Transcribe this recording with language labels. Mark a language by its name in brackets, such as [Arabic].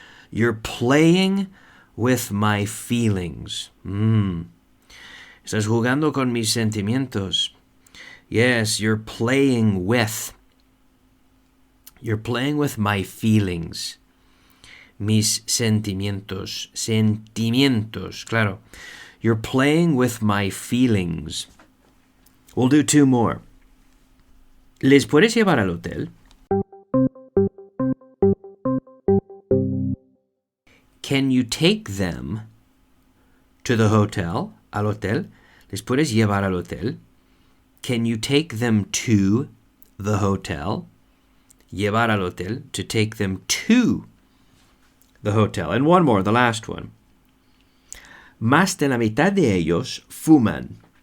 [English] You're playing with my feelings. [Spanish] Estás jugando con mis sentimientos. [English] Yes, you're playing with my feelings. [Spanish] Mis sentimientos. Sentimientos, claro. [English] You're playing with my feelings. We'll do two more. [Spanish] ¿Les puedes llevar al hotel? [English] Can you take them to the hotel? [Spanish] Al hotel. ¿Les puedes llevar al hotel? [English] Can you take them to the hotel? [Spanish] Llevar al hotel. [English] To take them to the hotel. And one more, the last one. [Spanish] Más de la mitad de ellos fuman.